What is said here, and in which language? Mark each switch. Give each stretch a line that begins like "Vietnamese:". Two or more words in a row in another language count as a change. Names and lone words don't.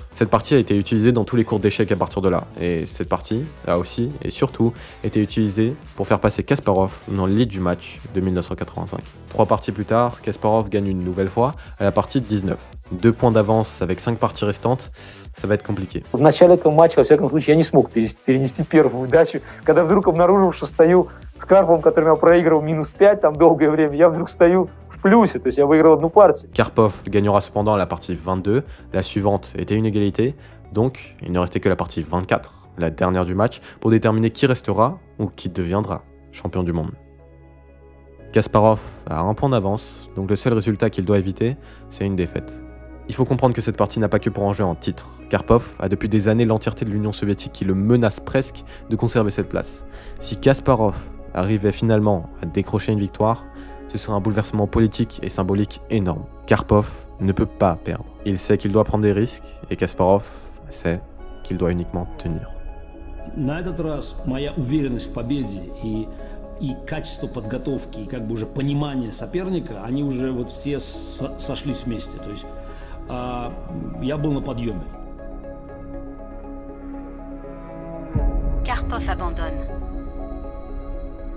French: Cette partie a été utilisée dans tous les cours d'échecs à partir de là, et cette partie a aussi, et surtout, été utilisée pour faire passer Kasparov dans le lead du match de 1985. 3 parties plus tard, Kasparov gagne une nouvelle fois à la partie 19. 2 points d'avance avec 5 parties restantes, ça va être compliqué.
Russian: В начале этого матча, во всяком случае, я не смог перенести первую удачу, когда вдруг обнаружил, что стою с Карповым, которым я проигрывал -5 там долгое время, я вдруг стою в плюсе, то есть я выиграл одну партию.
French: Karpov gagnera cependant la partie 22, la suivante était une égalité, donc il ne restait que la partie 24, la dernière du match, pour déterminer qui restera ou qui deviendra champion du monde. Kasparov a 1 point d'avance, donc le seul résultat qu'il doit éviter, c'est une défaite. Il faut comprendre que cette partie n'a pas que pour enjeu un titre. Karpov a depuis des années l'entièreté de l'Union soviétique qui le menace presque de conserver cette place. Si Kasparov arrivait finalement à décrocher une victoire, ce serait un bouleversement politique et symbolique énorme. Karpov ne peut pas perdre. Il sait qu'il doit prendre des risques, et Kasparov sait qu'il doit uniquement tenir.
Russian: На этот раз моя уверенность в победе и качество подготовки, и как бы уже понимание соперника, они уже вот все сошлись вместе. То есть я был на подъеме.
French: Karpov abandonne.